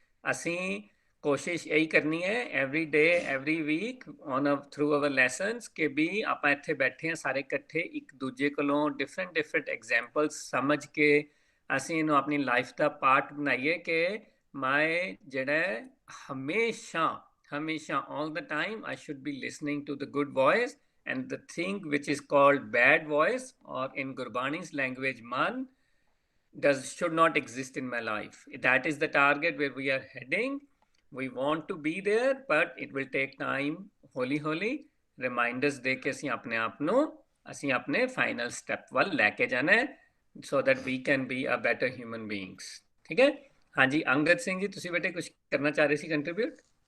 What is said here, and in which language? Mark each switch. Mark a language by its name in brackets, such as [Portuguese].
[Punjabi] ਅਸੀਂ ਕੋਸ਼ਿਸ਼ ਇਹੀ ਕਰਨੀ ਹੈ [English] every day, every week on through our lessons [Punjabi] ਕਿ ਵੀ ਆਪਾਂ ਇੱਥੇ ਬੈਠੇ ਹਾਂ ਸਾਰੇ ਇਕੱਠੇ, ਇੱਕ ਦੂਜੇ ਕੋਲੋਂ ਡਿਫਰੈਂਟ ਐਗਜ਼ਾਮਪਲਸ ਸਮਝ ਕੇ ਅਸੀਂ ਇਹਨੂੰ ਆਪਣੀ ਲਾਈਫ ਦਾ ਪਾਰਟ ਬਣਾਈਏ ਕਿ ਮੈਂ ਜਿਹੜਾ ਹਮੇਸ਼ਾ [English] all the time I should be listening to the good voice, and the thing which is called bad voice or in Gurbani's language man should not exist in my life. That is the target where we are heading. We want to be there, but it will take time। [Punjabi] ਹੌਲੀ reminders ਦੇ ਕੇ ਅਸੀਂ ਆਪਣੇ ਆਪ ਨੂੰ ਅਸੀਂ ਆਪਣੇ final step ਵੱਲ ਲੈ ਕੇ ਜਾਣਾ ਹੈ [English] so that we can be a better human beings। [Punjabi] ਠੀਕ ਹੈ? ਹਾਂਜੀ, ਅੰਗਦ ਸਿੰਘ ਜੀ, ਤੁਸੀਂ ਬੇਟੇ ਕੁਝ ਕਰਨਾ ਚਾਹ ਰਹੇ ਸੀ ਕੰਟਰੀਬਿਊਟ?